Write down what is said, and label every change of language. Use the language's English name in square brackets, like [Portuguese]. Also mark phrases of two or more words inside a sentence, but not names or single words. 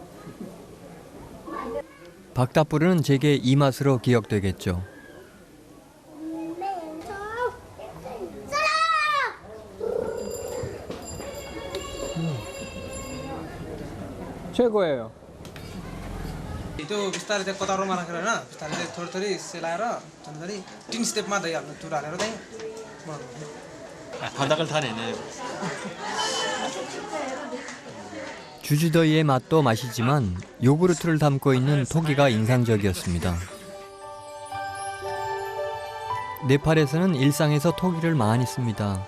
[Korean] 박다불은 제게 이 맛으로 기억되겠죠. 최고예요. [Nepali] त्यो बिस्तारै चाहिँ कतारोमा राखेर होइन बिस्तारै चाहिँ थोरै थोरै सेलाएर झन्झरी 3 स्टेपमा दही हाल्नु चुरा हालेर चाहिँ [Korean] 바닥을 다 내네. 주주더이의 맛도 맛이지만 요구르트를 담고 있는 토기가 인상적이었습니다. 네팔에서는 일상에서 토기를 많이 씁니다.